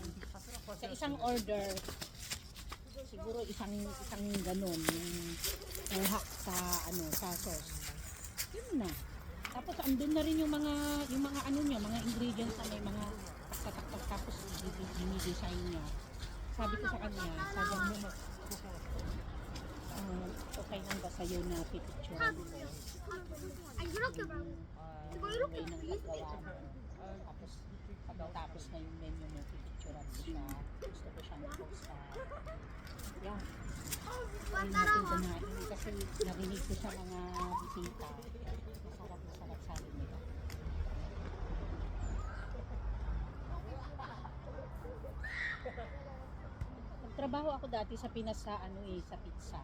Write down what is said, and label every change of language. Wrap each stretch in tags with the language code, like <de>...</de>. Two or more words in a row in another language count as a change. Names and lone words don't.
<tl>Sa isang order, siguro isang ganun, yung hak sa ano, sa sauce. Yun na. Tapos andun na rin yung mga ano niya, mga ingredients na may mga taktak tapos dinidesign niya. Sabi ko sa kanya, sadyang mo okay lang ba sa'yo na pipicturean mo?</tl> <ko>아 이렇게 말고 이거 이렇게</ko> <tl>Way ng paggawa mo. Tapos pagkatapos na yung menu mo, pipicturean ko siya. Gusto ko siyang post sa yan. Hindi natin kumain kasi narinig ko sa mga bisita. Masarap sabi nila. Nagtrabaho ako dati sa Pinas sa ano eh, sa pizza.</tl>